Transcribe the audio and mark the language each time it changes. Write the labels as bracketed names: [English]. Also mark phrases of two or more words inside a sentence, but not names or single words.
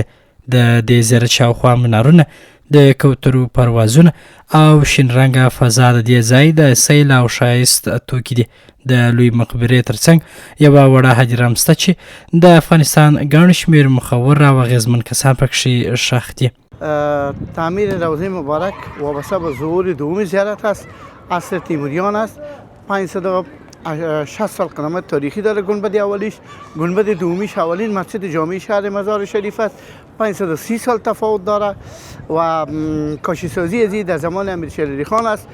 [Pashto] د دې زیارت شاوخوا منارونه، د کوترو پروازونه او شین رنګه فضا د دې ځای د سیل او ښایست توکي دي. د لوی مقبرې ترڅنګ یوه وړه حجره هم شته چې د افغانستان ګڼ شمېر مخور او اغېزمن کسان پکښې ښخ دي. [Persian] تعمیر روضه مبارک وابسته به ظهور دوم زیارت است. عصر تیموریان است. 560 سال قدامت تاریخی داره گنبد اولیش. گنبد دومیش اولین مسجد جامع شهر مزار شریف است. 530 سال تفاوت داره و کاشی‌سازی ازی در زمان امیر شیر علی خان است.